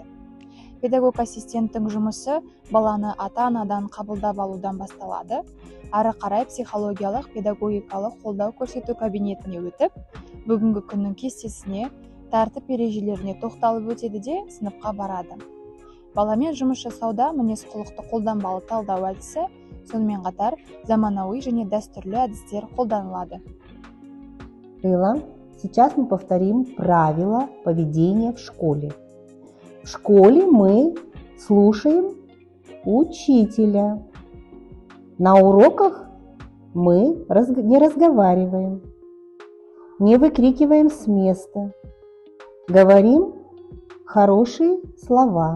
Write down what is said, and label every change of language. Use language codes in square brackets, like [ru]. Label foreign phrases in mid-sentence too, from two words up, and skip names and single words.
[kk] Педагог ассистенттің жұмысы баланы ата-анадан қабылдап алудан басталады, ары қарай психологиялық педагогикалық қолдау көрсету кабинетіне өтіп, бүгінгі күннің кестесіне, тәртіп ережелеріне тоқталып өтеді де сыныпқа барады. Баламен жұмыс жасауда мінез-құлықты қолданбалы талдау әдісі, сонымен қатар заманауи және дәстүрлі әдістер қолданылады. Лейла, [ru] сейчас мы повторим правила поведения в школе. В школе мы слушаем учителя. На уроках мы не разговариваем, не выкрикиваем с места, говорим хорошие слова.